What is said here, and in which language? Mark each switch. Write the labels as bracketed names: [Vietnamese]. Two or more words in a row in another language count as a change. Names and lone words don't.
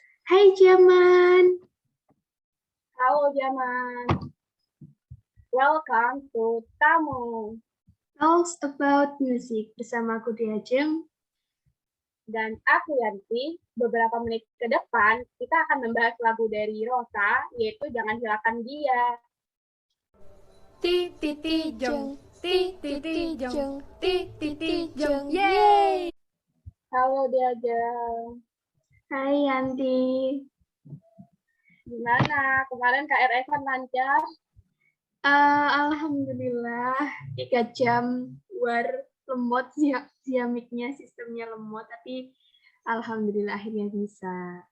[Indonesian] Hai Jaman. Halo Jaman, [English] welcome to Tamu. Talks about music [Indonesian] bersama aku Dea Jem. Dan aku Yanti. Beberapa menit ke depan kita akan membahas lagu dari Rosa, yaitu Jangan Hilangkan Dia. Ti ti ti jeng, ti ti ti jeng, ti ti ti jeng, yeay! Halo Dea Jem. Hai Yanti. Gimana? Kemarin KRS-an lancar? Alhamdulillah 3 jam war lemot Xiaomi-nya sistemnya lemot tapi alhamdulillah akhirnya bisa.